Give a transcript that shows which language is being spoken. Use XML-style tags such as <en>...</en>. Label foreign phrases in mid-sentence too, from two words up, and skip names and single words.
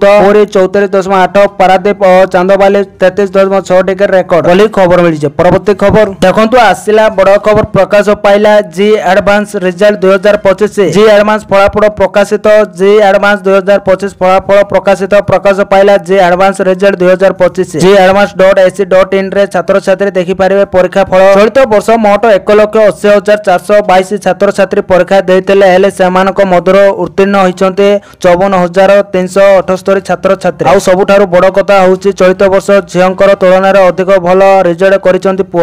<or>ପୁରୀ 34.8, ପାରାଦୀପ ଓ ଚାନ୍ଦବାଲି 33.6</or> <en>degree record</en> <or>ବୋଲି ଖବର ମିଳିଛି। ପରବର୍ତ୍ତୀ ଖବର ଦେଖନ୍ତୁ, ଆସିଲା ବଡ଼ ଖବର। ପ୍ରକାଶ ପାଇଲା ଜି ଆଡଭାନ୍ସ ରେଜଲ୍ଟ 2025। ଜି ଆଡଭାନ୍ସ ଫଳାଫଳ ପ୍ରକାଶିତ। ଜି ଆଡଭାନ୍ସ 2025 ଫଳାଫଳ ପ୍ରକାଶିତ। ପ୍ରକାଶ ପାଇଲା ଜି ଆଡଭାନ୍ସ ରେଜଲ୍ଟ 2025। ଜି advance.ac.in ରେ ଛାତ୍ରଛାତ୍ରୀ ଦେଖିପାରିବେ ପରୀକ୍ଷା ଫଳ। ଚଳିତ ବର୍ଷ ମୋଟ 1,80,422 ଛାତ୍ରଛାତ୍ରୀ ପରୀକ୍ଷା ଦେଇଥିଲେ, ହେଲେ ସେମାନଙ୍କ ମଧ୍ୟରୁ ଉତ୍ତୀର୍ଣ୍ଣ ହୋଇଛନ୍ତି 54,378 ଛାତ୍ରଛାତ୍ରୀ। ଆଉ ସବୁଠାରୁ ବଡ଼ କଥା ହେଉଛି ଚଳିତ ବର୍ଷ ଝିଅଙ୍କର ତୁଳନାରେ ଅଧିକ ଭଲ ରେଜଲ୍ଟ କରିଛନ୍ତି ପୁଅ।</or>